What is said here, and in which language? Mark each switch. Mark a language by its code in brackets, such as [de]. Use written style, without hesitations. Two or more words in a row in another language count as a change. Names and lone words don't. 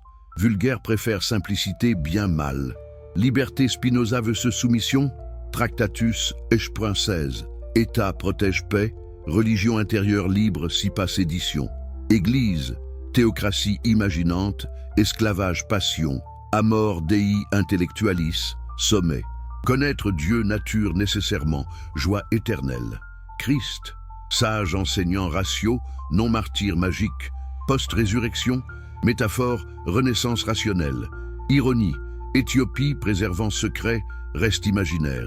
[fr] Vulgaire préfère simplicité bien mal. Liberté Spinoza versus soumission. Tractatus H.16. État protège paix. Religion intérieure libre si pas sédition. Église, théocratie imaginante, esclavage passion, [la] amor dei intellectualis, [fr] sommet. Connaître Dieu nature nécessairement, joie éternelle. Christ, sage enseignant ratio, non martyr magique, post-résurrection, métaphore, renaissance rationnelle. Ironie, Éthiopie préservant secret, reste imaginaire.